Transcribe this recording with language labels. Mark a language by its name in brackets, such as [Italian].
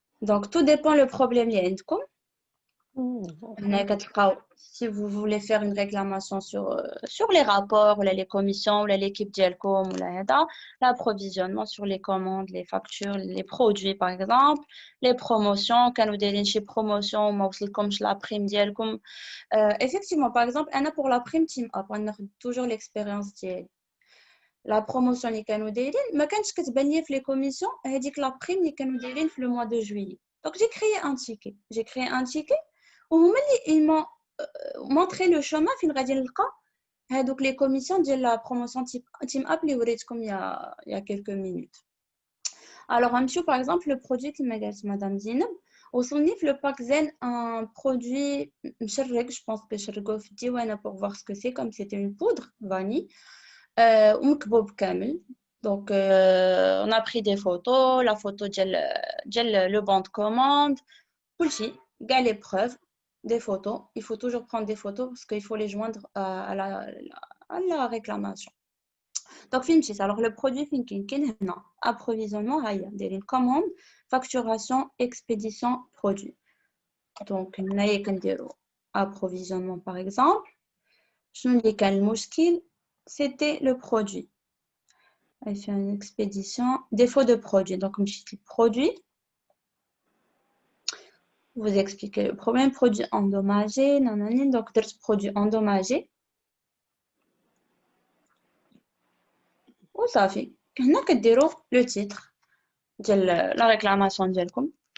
[French] Donc, tout dépend le problème اللي عندكم. هنا كتلقاو si vous voulez faire une réclamation sur les rapports ou les commissions ou l'équipe ديالكم ولا هذا, l'approvisionnement sur les commandes, les factures, les produits par exemple, les promotions, كانوا دايرين شي promotion [Arabic] وما وصلكمش [French] la prime ديالكم. Effectivement, par exemple, أنا pour la prime team up, on a toujours l'expérience ديالي. [Arabic] La promotion اللي كانوا دايرين ما كانتش كتبان لي في les commissions هذيك la prime اللي كانوا دايرين في [French] le mois de juillet. Donc j'ai créé un ticket [Arabic] وهما اللي [French] ils m'ont montré le chemin [Arabic] فين غادي نلقى هذوك [French] les commissions ديال la promotion team up اللي وريتكم il y a quelques minutes. Alors نمشيو par exemple le produit [Arabic] كما قالت مدام زينب [French] وصلني في le pack zen un produit مشرق, je pense que شرقوه في الديوانه pour voir ce que c'est, comme c'était une poudre vanille ومكبوب كامل. Donc on a pris des photos, la photo ديال le bon de commande, كلشي كاع les preuves, des photos. Il faut toujours prendre des photos parce qu'il faut les joindre à la réclamation. Donc فين مشيت, alors le produit فين كاين هنا approvisionnement, [Arabic] هيا دايرين [French] commande, facturation, expédition, produit. Donc هنايا كنديرو approvisionnement par exemple. [Arabic] شنو اللي كان المشكل, [French] c'était le produit. Elle fait une expédition, défaut de produit. Donc, le produit, vous expliquez le problème, produit endommagé, nanani, donc produit endommagé. Ou ça fait. Nous avons le titre de la réclamation ديالكم.